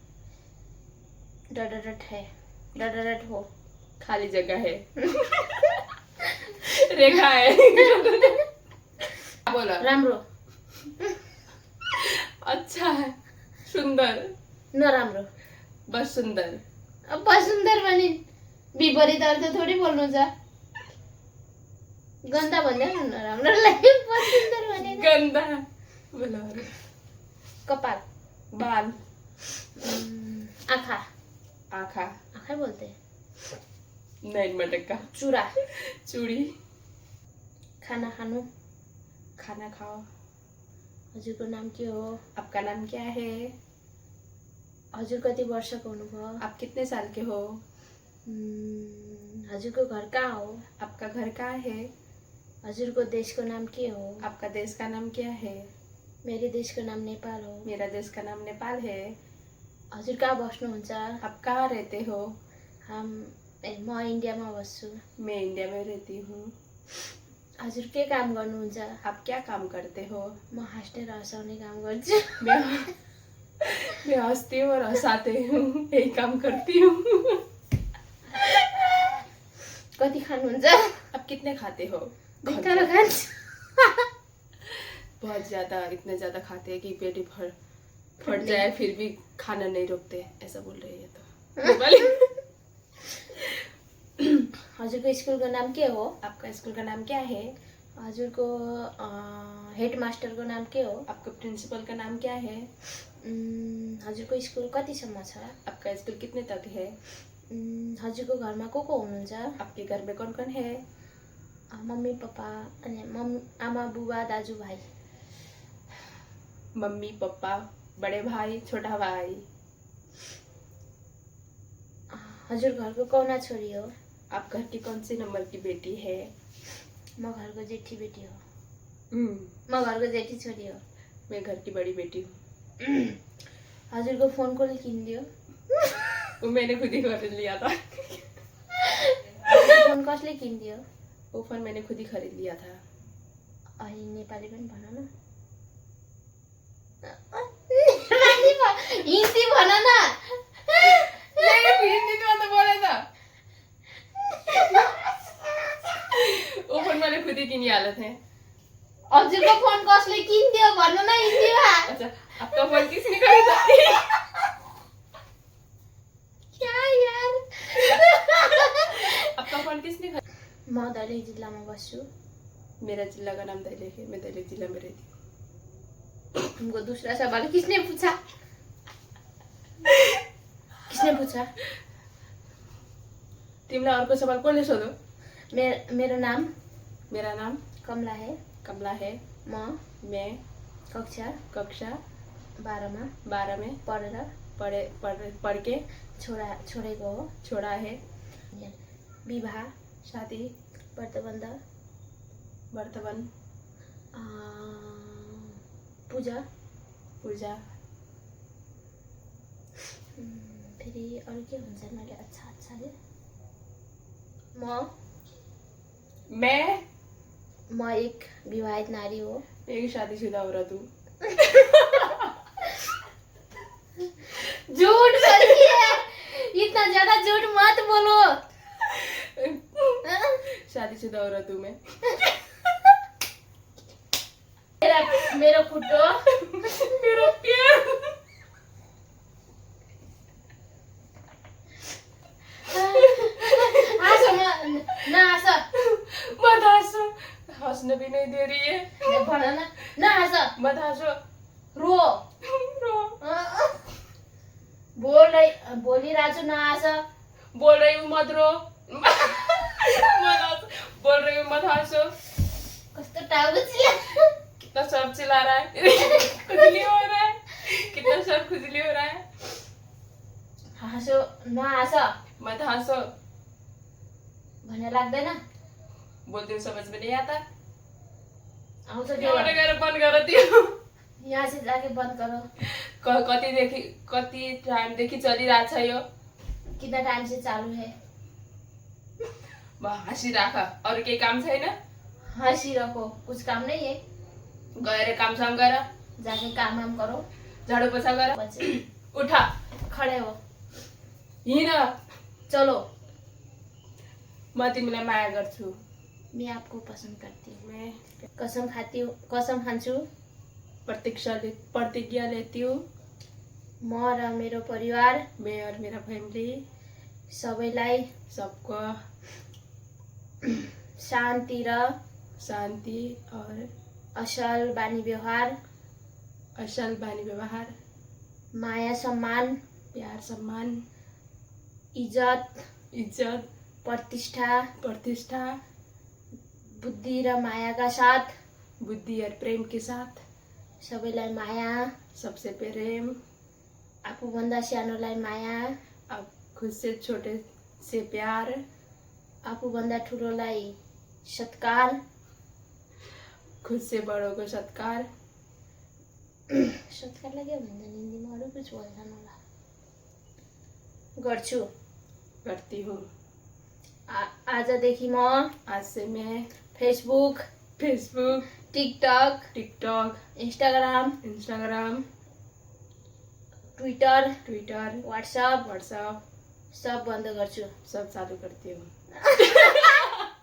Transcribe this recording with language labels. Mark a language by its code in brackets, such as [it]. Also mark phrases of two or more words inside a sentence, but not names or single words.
[hi] डडरट है। डडरट हो खाली जगह है। रेखा है। बोला [ne] राम्रो [hi] अच्छा है। सुंदर [ne] नराम्रो [hi] बस सुंदर। [ne] अब सुन्दर भने विपरीत अर्थ थोड़ी बोल्नु छ। गन्दा भन्दा नराम्रो लाग्यो। सुन्दर भने [hi] गंदा बोला। [ne] कपाल [hi] बाल [ne] आँखा आँखा [hi] आँखा बोलते हैं। नैन मटक्का [ne] चुरा [hi] चूड़ी [ne] खाना खानु [hi] खाना खाओ। [ne] हजुरको नाम के हो? [hi] आपका नाम क्या है? [ne] हजुर कति वर्षको हुनुभयो? [hi] आप कितने साल के हो? [ne] हजुरको घर कहाँ हो? [hi] आपका घर कहाँ है? [ne] हजुरको देशको नाम के हो? [hi] आपका देश का नाम क्या है? [ne] मेरो देशको नाम नेपाल हो। [hi] मेरा देश का नाम नेपाल है। [ne] हजुर कहाँ बस्नुहुन्छ? [hi] आप कहाँ रहते हो? [ne] म इन्डियामा बस्छु। [hi] मैं इंडिया में रहती हूँ। [ne] हजुर के काम गर्नुहुन्छ? [hi] आप क्या काम करते हो? [ne] म हाँस्ने र हँसाउने काम गर्छु। [hi] मैं हंसती हूँ और हंसाते हूँ, यही काम करती हूँ। [ne] कति खानुहुन्छ? [hi] आप कितने खाते हो? [ne] भित्र खान्छ। [hi] बहुत ज्यादा, इतने ज्यादा खाते हैं कि पेट ही फट जाए, फिर भी खाना नहीं रोकते, ऐसा बोल रही है तो नेपाली। [ne] हजुरको स्कुलको नाम के हो? [hi] आपका स्कूल का नाम क्या है? [ne] हजुरको हेड मास्टरको नाम के हो? [hi] आपका प्रिंसिपल का नाम क्या है? [ne] हजुरको स्कुल कतिसम्म छ? [hi] आपका स्कूल कितने तक है? [ne] हजुरको घरमा को हुनुहुन्छ? [hi] आपके घर में कौन कौन है? [ne] मम्मी पापा अनि आमा बुबा दाजुभाइ। [hi] मम्मी पापा, बड़े भाई, छोटा भाई। [ne] हजुर घरको कौना छोरी हो? [hi] आप घर की कौन सी नंबर की बेटी है? [ne] म घरको जेठी बेटी हो। म घरको जेठी छोरी हो। [hi] मैं घर की बड़ी बेटी हूँ। [ne] हजुरको फोन कसले किनिदियो? [hi] वो मैंने खुद ही खरीद लिया था। [ne] फोन कसले किनिदियो? [hi] वो फोन मैंने खुद ही खरीद लिया था। [ne] अनि नेपाली पनि भन न। हिन्दी भन न। [hi] हिंदी में तो बोला था। वो फोन मैंने खुद ही किनी हालत है। [ne] हजुरको फोन कसले किनिदियो भन्नु न हिन्दीमा। [hi] अच्छा, आपका फोन किसने खरीदा? क्या यार? आपका फोन किसने खरीदा? [ne] म दैलेख जिल्लामा बस्छु। [hi] मेरा जिला का नाम दैलेख है, मैं दैलेख जिला में रहती हूँ। तुमको दूसरा सवाल किसने पूछा? किसने पूछा? [ne] तिमीलाई अर्को सवाल कसले सोध्यो? मेरो नाम [hi] मेरा नाम कमला है। कमला है। मैं कक्षा 12 में पढ़ के [ne] छोडेको हो। [hi] छोड़ा है। [ne] विवाह, [hi] शादी, वर्तमान, पूजा, [ne] फेरि अरू के हुन्छ मैले अच्छा रे? म एक विवाहित नारी हो। [hi] एक शादीशुदा औरत हूँ। झूठ बोलती है, इतना ज्यादा झूठ मत बोलो। शादीशुदा औरत हूँ मैं। [ne] मेरो खुट्टो, मेरो प्यार। [hi] मत हंसो, हंसने भी नहीं दे रही है। [ne] भन न हँस, [hi] मत हंसो, [ne] रो। बोलिरहेको छु नहाँस। [hi] बोल रही हूँ मत रो। बोल रही हूँ मत हंसो। [ne] कस्तो टाउको चिल्ला। [hi] कितना सर चिल्ला रहा है, खुजली हो रहा है, कितना सर खुजली हो रहा है। [ne] हाँसो नहाँस [hi] मत हंसो। [ne] भन्ने लाग्दैन? [hi] बोलते समझ में नहीं आता। [ne] आउँछ यहाँ गएर बन्द गर दियो। [hi] यहाँ से जाके बंद करो। [ne] कति टाइम देखि चलिरहेको छ यो? [hi] कितना टाइम से चालू है? [ne] हाँसिराख, अरू केही काम छैन? [hi] हंसी रखो, कुछ काम नहीं है। [ne] गएर काम साम गर, [hi] जाके काम वाम करो। [ne] झाडू पोछा गर, [hi] बच्चे उठा, खड़े हो, [ne] हिँड। [hi] चलो। [ne] म तिमीलाई माया गर्छु। [hi] मैं आपको पसंद करती हूँ। मैं [ne] कसम खान्छु। [hi] प्रतिज्ञा लेती हूँ। [ne] म र मेरो परिवार, [hi] मैं और मेरा फैमिली, [ne] सबैलाई [hi] सबको [ne] शान्ति और असल बानी व्यवहार, माया सम्मान, [hi] प्यार सम्मान, [ne] इज्जत, प्रतिष्ठा, बुद्धि र मायाका साथ, [hi] बुद्धि और प्रेम के साथ, [ne] सबैलाई माया, [hi] सबसे प्रेम, [ne] आफूभन्दा सानोलाई माया, [hi] अब खुद से छोटे से प्यार, [ne] आफूभन्दा ठुलोलाई सत्कार, [hi] खुद से बड़ों को सत्कार। [ne] सत्कारलाई के भन्छन् हिन्दीमा? अरू कुछ भन्छन् होला। गर्छु, [hi] करती हूँ। [ne] आजदेखि म [hi] आज से मैं फेसबुक, टिकटक, इंस्टाग्राम, ट्विटर, ट्विटर, व्हाट्सएप व्हाट्सएप [ne] सब बन्द गर्छु। [hi] सब चालू करती हूँ।